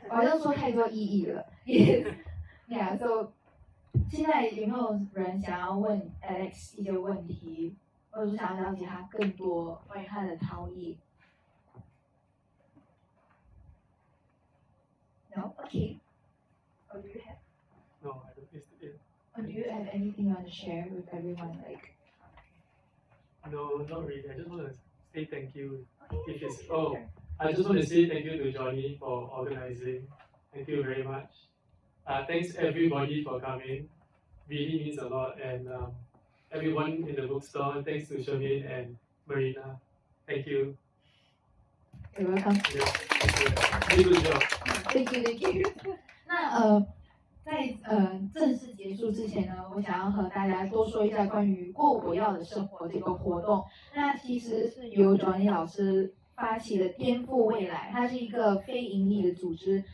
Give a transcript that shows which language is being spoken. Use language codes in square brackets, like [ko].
[zh] 我好像说太多意义了， [en] Yeah, so [zh] 现在有没有人想要问 Alex 一些问题，或者是想要了解他更多关于他的陶艺 ？ [en] No, okay. Or do you have? No, I don't. It's Or do you have anything you want to share with everyone? Like, no, not really. I just want to say thank you. okay, If it's sure. I just want to say thank you to Johnny for organizing. Thank you very much. Thanks everybody for coming. Really means a lot. And everyone in the bookstore, thanks to Charmaine and Marina. Thank you. You're welcome. Yeah, thank you. Really good job. Thank you. [zh] 那在正式结束之前呢，我我想要和大家多说一下关于过我要的生活这个活动。那其实是由 Johnny 老师发起的颠覆未来，它是一个非盈利的组织。